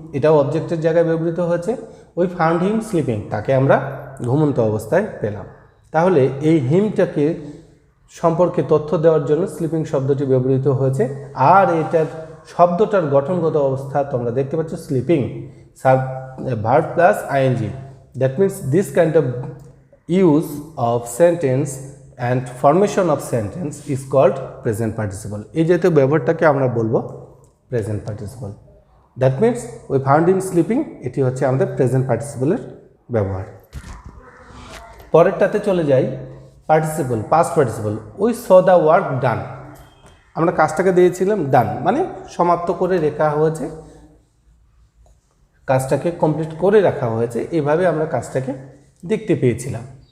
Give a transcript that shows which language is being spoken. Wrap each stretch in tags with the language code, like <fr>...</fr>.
<bn>এটাও অবজেক্টের জায়গায় ব্যবহৃত হয়েছে।</bn> <en>we found him sleeping,</en> <bn>তাকে আমরা ঘুমন্ত অবস্থায় পেলাম। তাহলে এই হিমটাকে সম্পর্কে তথ্য দেওয়ার জন্য স্লিপিং শব্দটি ব্যবহৃত হয়েছে। আর এটার শব্দটার গঠনগত অবস্থা তোমরা দেখতে পাচ্ছ sleeping, verb plus ING.</bn> <en>That means this kind of use of sentence and formation of sentence is called present participle.</en> <bn>এই জাতীয় ব্যবহারটাকে আমরা বলবো present participle.</bn> <en>that means we found him sleeping,</en> <bn>এটি হচ্ছে আমাদের প্রেজেন্ট পার্টিসিপলের ব্যবহার। পরেরটাতে চলে যাই, participle, past participle.</bn> <en>We saw the work done.</en> <bn>আমরা কাজটাকে দিয়েছিলাম ডান, মানে সমাপ্ত করে রেখা হয়েছে, কাজটাকে কমপ্লিট করে রাখা হয়েছে, এভাবে আমরা কাজটাকে দেখতে পেয়েছিলাম।</bn>